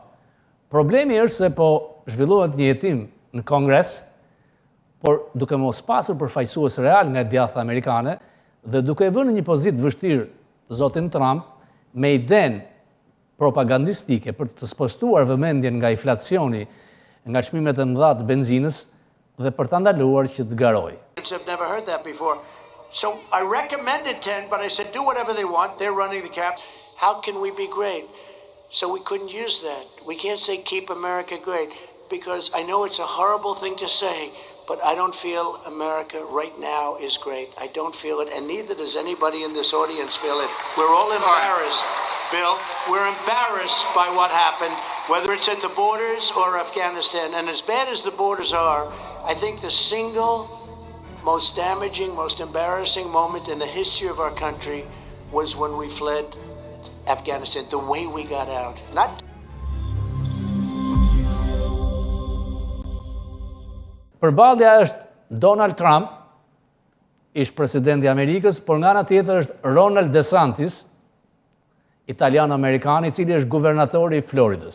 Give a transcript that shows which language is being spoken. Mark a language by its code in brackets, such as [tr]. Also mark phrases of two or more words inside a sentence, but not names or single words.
[sq] Problemi është se po zhvillohet një jetim në Kongres, por duke mos pasur përfaqësues real nga djathta amerikane dhe duke vënë në një pozitë vështirë zotin Trump me idenë propagandistike për të spostuar vëmendjen nga inflacioni, nga çmimet e mëdha të benzinës dhe për ta ndaluar që të garojë. [en] I've never heard that before. So I recommended 10, but I said do whatever they want. They're running the cap. How can we be great? So we couldn't use that. We can't say keep America great because I know it's a horrible thing to say. But I don't feel America right now is great. I don't feel it, and neither does anybody in this audience feel it. We're all embarrassed, Bill. We're embarrassed by what happened, whether it's at the borders or Afghanistan. And as bad as the borders are, I think the single most damaging, most embarrassing moment in the history of our country was when we fled Afghanistan, the way we got out. Not [sq] Përballja është Donald Trump, ish presidenti i Amerikës, por nga ana tjetër është Ronald DeSantis, italian-amerikan, i cili është guvernatori i Floridës.